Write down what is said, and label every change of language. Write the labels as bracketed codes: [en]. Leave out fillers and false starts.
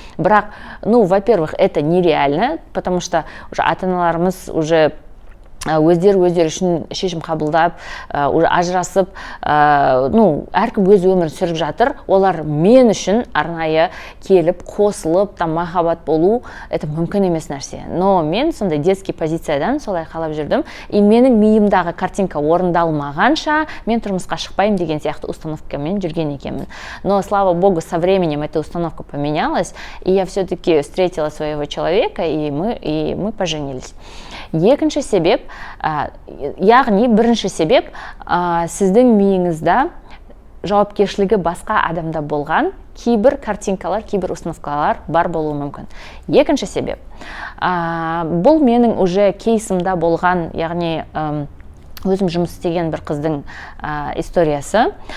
[kk] Бірақ, [ru] во-первых, это нереально, потому что уже [kk] ата-аналарымыз уже өздері үшін шешім қабылдап, ажырасып, әркім өз өмірін сүріп жатыр. Олар мен үшін арнайы келіп, қосылып, махаббат болу, это мүмкін емес нәрсе. Но мен сондай детский позициядан солай қалап жүрдім. И менің миымдағы картинка орындалмағанша мен тұрмысқа шықпаймын деген сияқты установкамен жүрген екенмін. [ru] Но, слава богу, со временем эта установка поменялась, и я все-таки встретила своего человека, и мы поженились. [kk] Екінші себеп, яғни бірінші себеп, сіздің миыңызда жауапкершілігі басқа адамда болған кейбір картинкалар, кейбір установкалар бар болуы мүмкін. Екінші себеп, бұл менің уже кейсімда болған, яғни өзім жұмыс істеген бір қыздың историясы.